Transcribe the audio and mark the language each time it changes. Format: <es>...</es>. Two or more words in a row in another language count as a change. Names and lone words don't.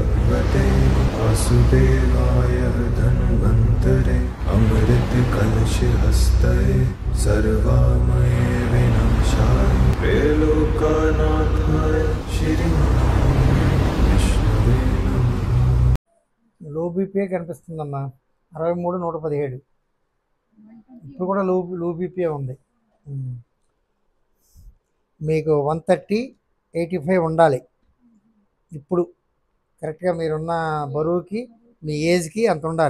<sa>भगवते वासुदेवाय धन्वन्तरे अमृत कलश हस्ते सर्वामये विनाशाय त्रैलोक्यनाथाय श्रीमहाविष्णवे नमः।</sa> <en>low BP</en> <te>కనిపిస్తుందమ్మా 63 117 ఇప్పుడు కూడా</te> <en>low BP</en> <te>ఉంది. మీకు 130/85 ఉండాలి. ఇప్పుడు కరెక్ట్గా మీరున్న బరువుకి మీ ఏజ్కి అంత ఉండాలి.</te>